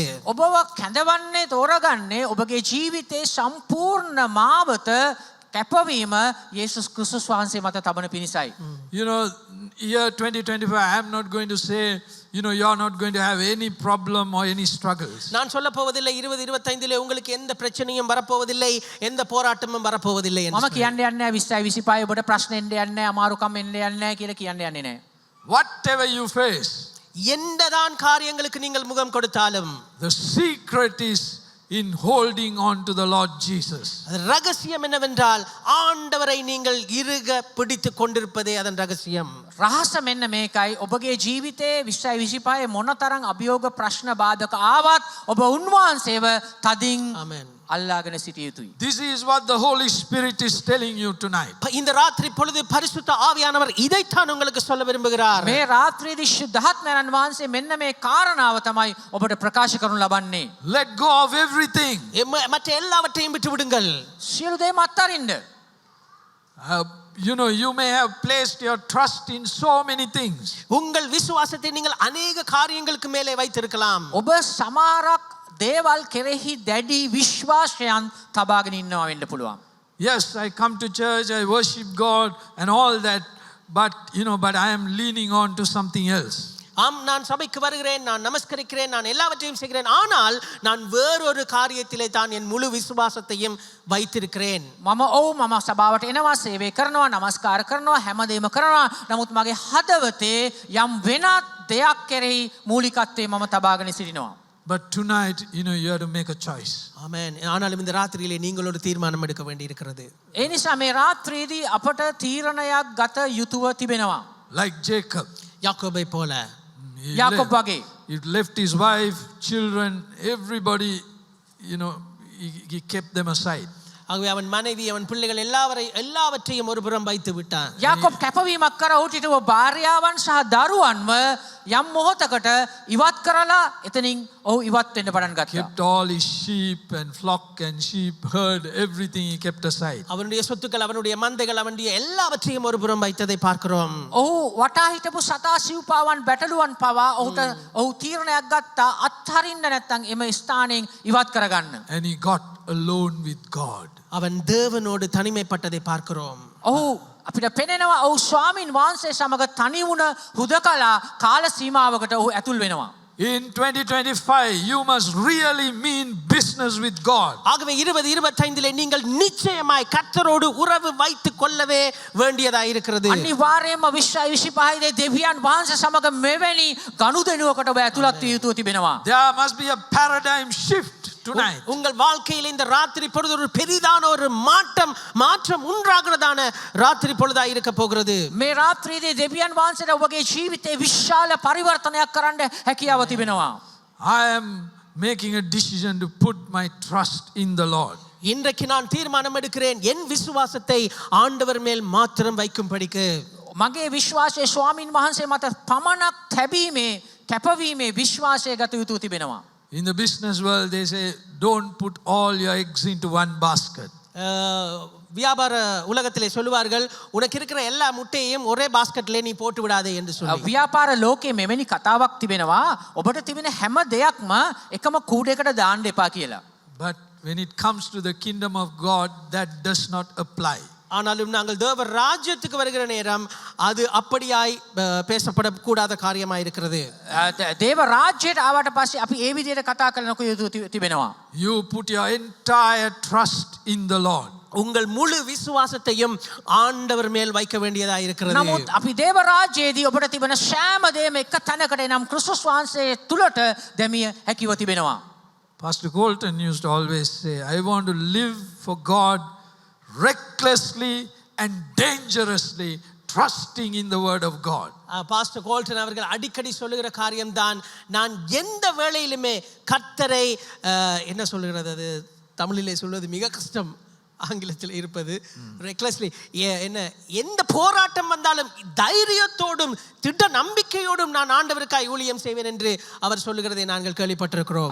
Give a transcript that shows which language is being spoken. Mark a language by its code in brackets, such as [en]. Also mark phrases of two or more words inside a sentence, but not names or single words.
[si] ඔබව කැඳවන්නේ තෝරගන්නේ ඔබගේ ජීවිතේ සම්පූර්ණ මාවත කැපවීම යේසුස් ක්‍රිස්තුස් වහන්සේ මත තබන පිණිසයි. [en] Year 2025, I am not going to say, you are not going to have any problem or any struggles. [ta] நான் சொல்ல போவதில்லை 2025 லே உங்களுக்கு எந்த பிரச்சனையும் வரப்போவதில்லை, எந்த போராட்டமும் வரப்போவதில்லை என்று. [si] මම කියන්න යන්නේ 2025 ඔබට ප්‍රශ්න එන්න යන්නේ අමාරුකම් එන්න යන්නේ කියලා කියන්න යන්නේ නැහැ. [en] Whatever you face, [ta] எந்ததான் காரியங்களுக்கு நீங்கள் முகம் கொடுத்தாலும், [en] the secret is in holding on to the Lord Jesus. [ta] ரகசியம் என்னவென்றால் ஆண்டவரை நீங்கள் இறுக பிடித்துக் கொண்டிருப்பதே அதன் ரகசியம். [si] රහස මෙන්න මේකයි. ඔබගේ ජීවිතයේ 2025 මොනතරම් අභියෝග ප්‍රශ්න බාධක ආවත් ඔබ උන්වහන්සේව තදින් අල්ලාගෙන සිටිය යුතුයි. [en] This is what the Holy Spirit is telling you tonight. [ta] இந்த ராத்திரி பொழுது பரிசுத்த ஆவியானவர் இதைத்தான் உங்களுக்கு சொல்ல விரும்புகிறார். [si] මේ රාත්‍රියේදී ශුද්ධාත්මයන් වහන්සේ මෙන්න මේ කාරණාව තමයි ඔබට ප්‍රකාශ කරනු ලබන්නේ. [en] Let go of everything. [ta] மற்ற எல்லாவற்றையும் விட்டு விடுங்கள். [si] සියලු දේම අත්හරින්න. [en] You may have placed your trust in so many things. [ta] உங்கள் விசுவாசத்தை நீங்கள் अनेक காரியங்களுக்கு மேலே வைத்திருக்கலாம். [si] ඔබ සමහරක් දේවල් කෙරෙහි දැඩි විශ්වාසයන් තබාගෙන ඉන්නවා වෙන්න පුළුවන්. [en] Yes, I come to church, I worship God and all that, but I am leaning on to something else. [ta] ஆம், நான் சபைக்கு வருகிறேன், நான் நமஸ்கரிக்கிறேன், நான் எல்லாவற்றையும் செய்கிறேன், ஆனால் நான் வேறொரு காரியத்திலே தான் என் முழு விசுவாசத்தையும் வைத்திருக்கிறேன். [si] මම සභාවට එනවා, සේවය කරනවා, නමස්කාර කරනවා, හැමදේම කරනවා. නමුත් මගේ හදවතේ යම් වෙනත් දෙයක් කෙරෙහි මූලිකත්වයේ මම තබාගෙන සිටිනවා. [en] But tonight, you have to make a choice. Amen. [ta] ஆனாலும் இந்த ராத்திரியிலே நீங்கள் ஒரு தீர்மானம் எடுக்க வேண்டியிருக்கிறது. [si] ඒ නිසා මේ රාත්‍රියේදී අපට තීරණයක් ගත යුතුව තිබෙනවා. [en] Like Jacob. [ta] யாக்கோபை போல. [si] යාකෝබ් වගේ. [en] He left his wife, children, everybody, he kept them aside. [ta] ஆகவே அவன் மனைவி அவன் பிள்ளைகள் எல்லாவற்றையும் ஒரு புறம் வைத்து விட்டான். [si] යාකොබ් කැපවීමක් කර ඔහුට හිටව භාර්යාවන් සහ දරුවන්ව යම් මොහොතකට ඉවත් කරලා එතනින් ඔහු ඉවත් වෙන්න පටන් ගත්තා. [en] Kept all his sheep and flock and sheep, herd, everything he kept aside. [ta] அவனுடைய சொத்துக்கள் அவனுடைய மந்தைகள் அவனுடைய எல்லாவற்றையும் ஒரு புறம் வைத்ததை பார்க்கிறோம். [si] ඔහු වටා හිටපු සතා සිව්පාවන් බැටළුවන් පවා ඔහු තීරණයක් ගත්තා අත්හරින්න නැත්නම් එම ස්ථානයෙන් ඉවත් කරගන්න. [en] And he got alone with God. [ta] அவன் தேவனோடு தனிமைப்பட்டதை பார்க்கிறோம். [si] ඔහු අපිට පෙනෙනවා ඔහු ස්වාමින් වහන්සේ සමග තනි වුණ හුදකලා කාල සීමාවකට ඔහු ඇතුල් වෙනවා. [en] In 2025, you must really mean business with God. [ta] ஆகவே 2025 நீங்கள் நிச்சயமாய் கர்த்தரோடு உறவு வைத்துக் கொள்ளவே வேண்டியதாய் இருக்கிறது. [si] අනිවාර්යයෙන්ම 2025 දෙවියන් වහන්සේ සමග මෙවැනි ගනුදෙනුවකට ඔබ ඇතුළත් විය යුතු තිබෙනවා. [en] There must be a paradigm shift tonight. [ta] உங்கள் வாழ்க்கையில் இந்த ராத்திரி பொழுது ஒரு பெரிதான ஒரு மாற்றம் உண்டாகிறதான ராத்திரி பொழுதாய் இருக்க போகிறது. [si] මේ රාත්‍රියේදී දෙවියන් වහන්සේට ඔබගේ ජීවිතේ විශාල පරිවර්තනයක් කරන්න හැකියාව තිබෙනවා. [en] I am making a decision to put my trust in the Lord. [ta] இன்றைக்கு நான் தீர்மானம் எடுக்கிறேன் என் விசுவாசத்தை ஆண்டவர் மேல் மாத்திரம் வைக்கும்படிக்கு. [si] මගේ විශ්වාසය ස්වාමින් වහන්සේ මත පමණක් තැබීමේ කැපවීමේ විශ්වාසය ගත යුතු තිබෙනවා. [en] In the business world, they say, don't put all your eggs into one basket. [ta] வியாபார உலகத்திலே சொல்லுவார்கள் உனக்கு இருக்கிற எல்லா முட்டையையும் ஒரே பாஸ்கெட்ல நீ போட்டு விடாதே என்று சொல்லி. [si] ව්‍යාපාර ලෝකයේ මෙවැනි කතාවක් තිබෙනවා. ඔබට තිබෙන හැම දෙයක්ම එකම කූඩේකට දාන්න එපා කියලා. [en] But when it comes to the kingdom of God, that does not apply. [ta] ஆனாலும் நாங்கள் தேவ ராஜ்யத்துக்கு வருகிற நேரம் அது அப்படியாய் பேசப்படக்கூடாத காரியமாக இருக்கிறது. [si] දේව රාජ්‍යයට ආවට පස්සේ අපි ඒ විදිහට කතා කරනකොට යුතු තිබෙනවා. [en] You put your entire trust in the Lord. [ta] உங்கள் முழு விசுவாசத்தையும் ஆண்டவர் மேல் வைக்க வேண்டியதாக இருக்கிறது. [si] නමුත් අපි දේව රාජ්‍යයේදී ඔබට තිබෙන සෑම දෙයක්ම එක තැනකට එනම් ක්‍රිස්තුස් වහන්සේ තුලට දැමිය හැකිව තිබෙනවා. [en] Pastor Colton used to always say, I want to live for God recklessly and dangerously, trusting in the word of God. [ta] பாஸ்டர் கோல்டன் அவர்கள் அடிக்கடி சொல்லுகிற காரியம்தான், நான் எந்த வேளையிலுமே கர்த்தரை என்ன சொல்லுகிறது, அது தமிழிலே சொல்வது மிக கஷ்டம், ஆங்கிலத்தில் இருப்பது ரெக்லெஸ்லி, என்ன எந்த போராட்டம் வந்தாலும் தைரியத்தோடும் திட்ட நம்பிக்கையோடும் நான் ஆண்டவருக்காய் ஊழியம் செய்வேன் என்று அவர் சொல்லுகிறதை நாங்கள் கேள்விப்பட்டிருக்கிறோம்.